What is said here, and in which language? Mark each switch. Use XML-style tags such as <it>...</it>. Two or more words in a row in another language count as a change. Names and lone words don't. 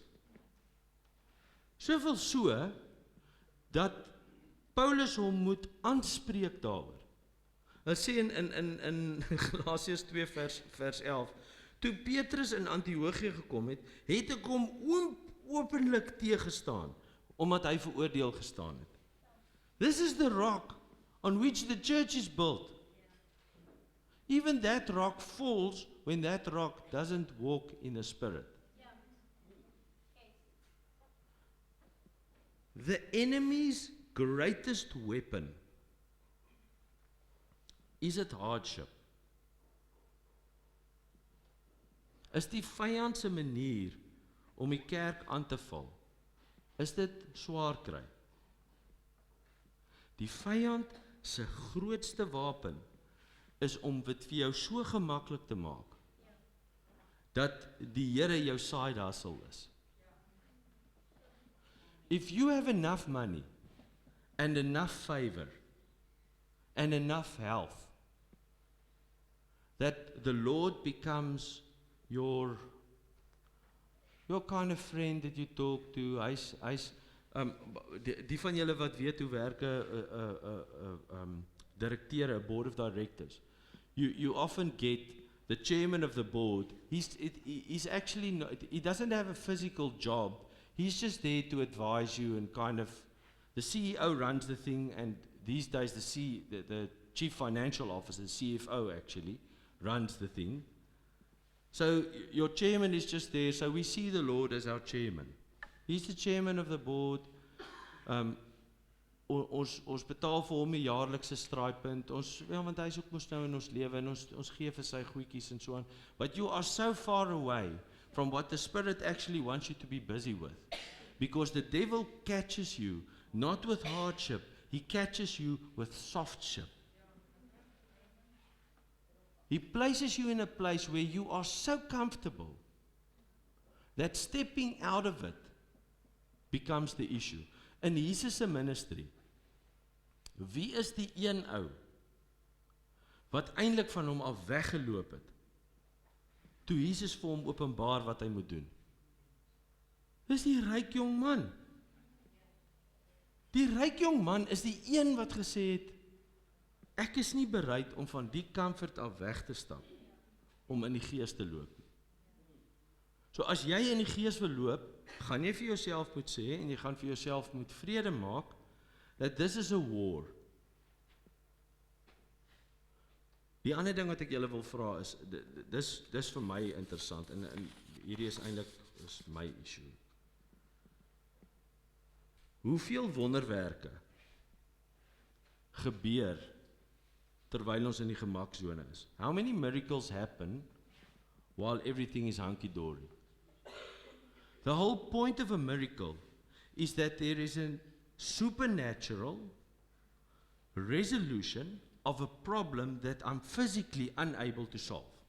<af>Soveel so, dat Paulus hom moet aanspreek daaroor. Hy sê in Galasiërs 2 vers 11, toe Petrus in Antiochië gekom het, het ek hom openlik teëgestaan, omdat hy veroordeel gestaan het.</af> <en>This is the rock on which the church is built. Even that rock falls when that rock doesn't walk in the spirit. The enemy's greatest weapon is it hardship.</en> <af>Is die vyand se manier om die kerk aan te val, is dit swaar kry. Die vyand se grootste wapen is om dit vir jou so gemaklik te maak, dat die Here jou</af> <en>side hustle</en> <af>is.</af> <en>If you have enough money, and enough favor, and enough health, that the Lord becomes your kind of friend that you talk to,</en> <af>hy's die van julle wat weet hoe werk 'n directeur, 'n</af> <en>board of directors, you often get the chairman of the board. He's actually not, he doesn't have a physical job. He's just there to advise you and kind of, the CEO runs the thing, and these days the chief financial officer, the CFO actually, runs the thing. So your chairman is just there, so we see the Lord as our chairman. He's the chairman of the board.</en> <af>Ons betaal vir hom 'n jaarlikse stipend. Want hy is ook mos nou in ons lewe, en ons gee vir sy goedjies en so aan.</af> <en>But you are so far away from what the Spirit actually wants you to be busy with. Because the devil catches you not with hardship, he catches you with softship. He places you in a place where you are so comfortable that stepping out of it becomes the issue.</en> <af>In Jesus se ministry, wie is die een ou wat eintlik van hom af weggeloop het, toe Jesus vir hom openbaar wat hy moet doen? Dis die ryk jong man. Die ryk jong man is die een wat gesê het, ek is nie bereid om van die comfort af weg te stap, om in die gees te loop. So as jy in die gees wil loop, gaan jy vir jouself moet sê, en jy gaan vir jouself moet vrede maak,</af> <en>that this is a war.</en> <af>Die ander ding wat ek julle wil vra is, dis vir my interessant, en hierdie is eintlik my issue. Hoeveel wonderwerke gebeur terwyl ons in die gemaksone is?</af> <en>How many miracles happen while everything is hunky-dory? The whole point of a miracle is that there is a supernatural resolution of a problem that I'm physically unable to solve.</en>